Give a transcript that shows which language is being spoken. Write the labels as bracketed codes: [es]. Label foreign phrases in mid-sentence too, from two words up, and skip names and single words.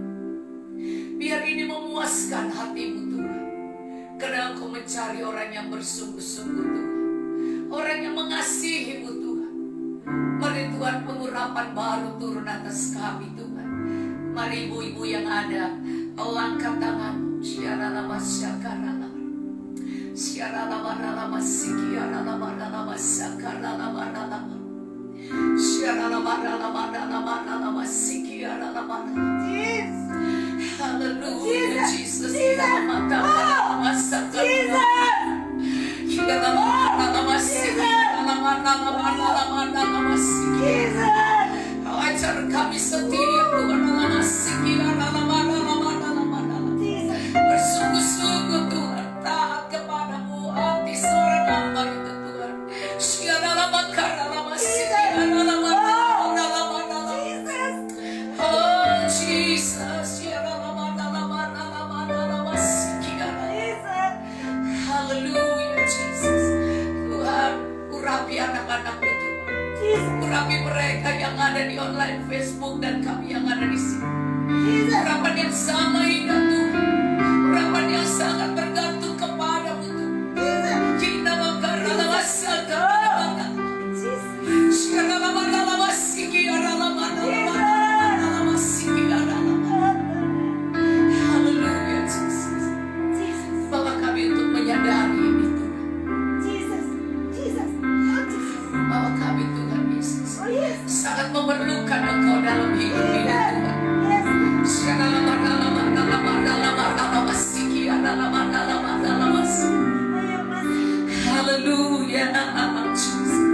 [id] Biar ini memuaskan hatimu Tuhan. Karena Engkau mencari orang yang bersungguh-sungguh Tuhan. Orang yang mengasihimu Tuhan. Mari Tuhan pengurapan baru turun atas kami Tuhan. Mari ibu-ibu yang ada, angkat tanganmu. Syiaralama syakaralama. Syiaralama ralama sikiaralama ralama syakaralama ralama. Syiaralama ralama ralama ralama sikiaralama ralama. Hallelujah, Jesus. Ralama sakaralama. Ajar kami setia Tuhan. Bersungguh-sungguh Tuhan taat kepadamu, hati seorang hamba itu Tuhan. Oh Jesus. Hallelujah Jesus. Tuhan, urapi anak-anakmu Tuhan. Urapi mereka yang ada di online Facebook dan kami yang ada di sini. Urapan yang sama indah Tuhan. Urapan yang sangat bergantung kepadamu Tuhan. Kita mengkarala masalah. Syiaralama siki aralama. Hallelujah Jesus. Bawa kami untuk menyadari ini Tuhan. Bawa kami Tuhan Yesus. Sangat memerlukan Engkau dalam hidup ini Tuhan. Hallelujah Jesus.